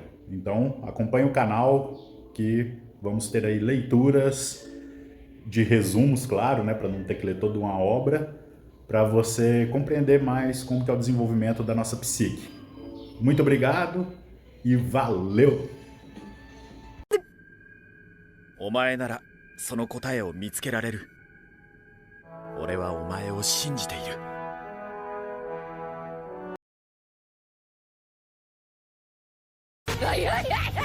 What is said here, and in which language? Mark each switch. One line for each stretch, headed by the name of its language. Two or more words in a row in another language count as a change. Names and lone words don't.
Portuguese: Então, acompanhe o canal que vamos ter aí leituras de resumos, claro, né, para não ter que ler toda uma obra, para você compreender mais como que é o desenvolvimento da nossa psique. Muito obrigado e valeu!
Japanese: お前ならその答えを見つけられる。俺はお前を信じている。いやいや